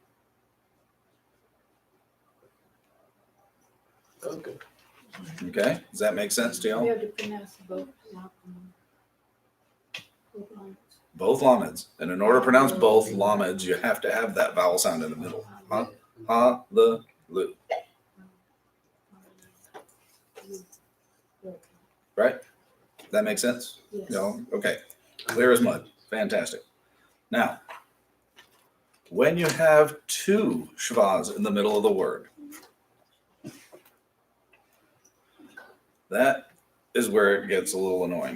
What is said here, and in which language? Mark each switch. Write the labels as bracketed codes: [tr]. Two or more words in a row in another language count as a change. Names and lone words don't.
[en] Okay. Okay? Does that make sense to We y'all? have to pronounce both. Both lameds. And in order to pronounce both lameds, you have to have that vowel sound in the middle. Ha, ha, le, lu. Right? That makes sense? Yes. No? Okay. Clear as mud. Fantastic. Now, when you have two schwas in the middle of the word, that is where it gets a little annoying.